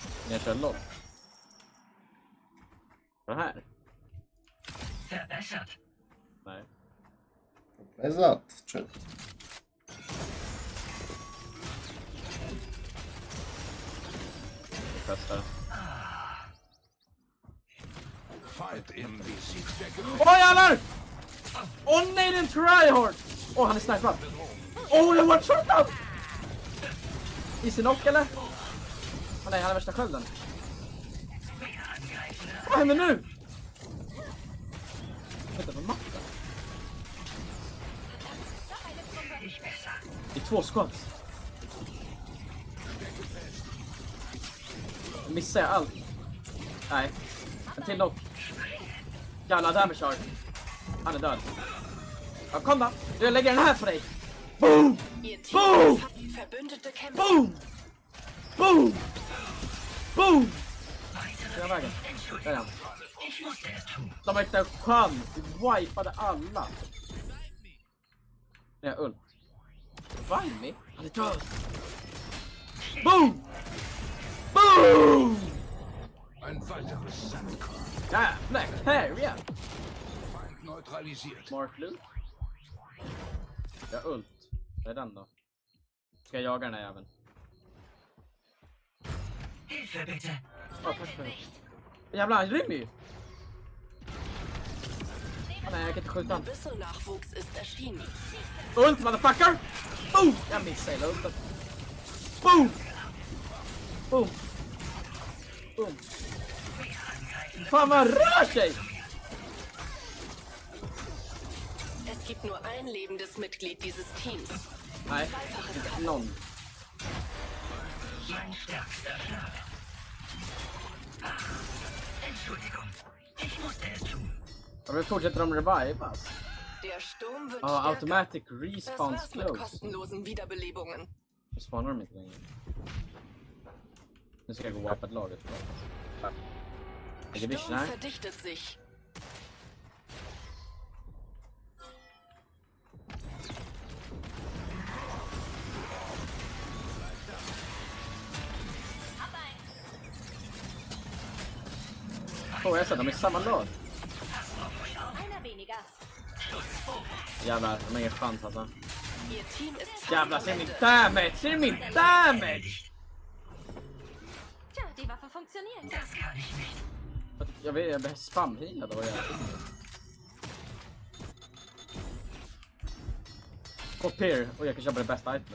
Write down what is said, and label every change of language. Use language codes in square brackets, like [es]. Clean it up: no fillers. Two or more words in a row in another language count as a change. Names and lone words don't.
[sv] Jag kör lopp. Vad är det här? [de] Verbessert. [sv] Nej. Exakt. Chat. Vi testar. [en] Fight in the zigzag. [sv] Åh jävlar! Åh nej, det är en tryhard! Åh, han är snipad. Åh, jag var shotad! [en] Easy knock [sv] eller? Åh nej, han är värsta skölden. Vad händer nu? Vänta på matten. Det är 2 skott. Missar jag allt? Nej. En till knock. Jävla damage har. Han är död. Ja, kom då. Jag lägger den här på dig. Boom! [de] Ihr [sv] Boom! [de] Team Verbündete kämpfen. [sv] Boom! Boom! Boom! Jag vägen. Där är han. De har inte en chans. Vi wipade alla. Nej, ult. Vimey? Han är död. Boom! Boom! [de] Ein weiteres Sandkorn. [sv] Jävlar, carry. [de] Feind neutralisiert. [sv] Smart loot. Jag har ult. Det är den då. Ska jag jaga den här jäveln? [de] Hilfe bitte. [sv] Tack för det. Jävlar, han rymmer ju. Nej, jag kan inte skjuta han. [de] Büssel-Nachwuchs ist erschienen. [sv] Ult, motherfucker! Boom! Jag missade hela ulten. Boom! Boom! Boom! Fan, vad rör sig! [de] Es gibt nur ein lebendes Mitglied dieses Teams. [sv] Nej, inte någon. [de] Mein stärkster Schlag. Entschuldigung. Ich musste es tun. [sv] Jag vill fortsätta de revivas. [de] Der Sturm wird [sv] Ja, [de] stärker. [en] automatic [de] Das [en] respawn [de] war's mit [en] close. [de] kostenlosen Wiederbelebungen. [sv] Nu spawnar de inte längre. Nu ska jag gå och wippa ett laget. Lägger vision [de] Sturm [sv] här. [de] verdichtet sich. [sv] Åh, jag ser de är i samma lag. [de] Einer weniger. [sv] Jävlar, de har ingen chans alltså. [de] Ihr Team ist fast [sv] Jävlar, [de] am [sv] ser min [de] Ende. [sv] damage! Ser min damage! [de] Tja, die Waffe funktioniert. Das kann ich nicht. [sv] Jag behöver spamheala då. Kopier, och jag kan köpa det bästa itemet.